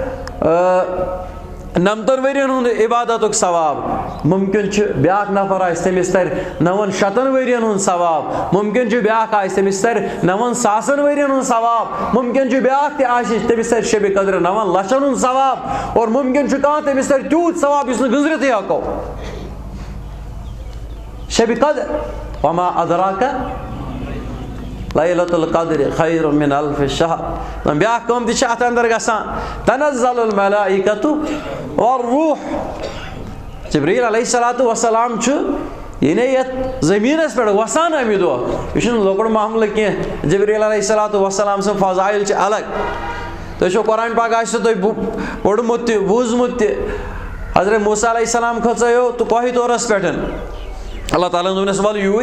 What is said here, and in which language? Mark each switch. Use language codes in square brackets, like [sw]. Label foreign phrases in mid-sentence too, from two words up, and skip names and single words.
[ks] 90 ؤرین ہُنٛد عبادتُک ثواب مُمکِن چھُ بیٛاکھ نفر آسہِ تٔمِس ترِ 90 ؤرین ہُنٛد ثواب مُمکِن چھُ بیٛاکھ آسہِ تٔمِس ترِ 90,000 ؤرین ہُنٛد ثواب مُمکِن چھُ بیٛاکھ تہِ آسہِ تٔمِس ترِ شبِ قدرِ 9 لَچھن ہُنٛد ثواب اور مُمکِن چھُ کانٛہہ تٔمِس ترِ تیوٗت ثواب یُس نہٕ گٔنٛزرِتھٕے ہٮ۪کو شبِ قدر [ar] وما ادراکَ لیلۃ القدر خیر من الف شہر [ks] بیٛاکھ کٲم تہِ چھِ اَتھ اندر گژھان [ar] تنزل الملائکۃ والروح [ks] جبریٖل [ar] علیہ الصلوۃ والسلام [ks] چھُ یعنی یتھ زٔمیٖنس پٮ۪ٹھ وسان اَمہِ دۄہ یہِ چھُنہٕ لۄکُٹ معاملہٕ کینٛہہ جبریٖل [ar] علیہ الصلوۃ والسلام [ks] سٕنٛز فضایل چھِ الگ تُہۍ چھُو قرآن پاک آسِوٕ تۄہہِ پوٚرمُت تہِ بوٗزمُت تہِ حضرت موسیٰ [ar] علیہ السلام [ks] کھژیو تہٕ کوہِ طورس پٮ۪ٹھ اللہ تعالیٰ ہن دوٚپنس وَلہٕ یوٗرۍ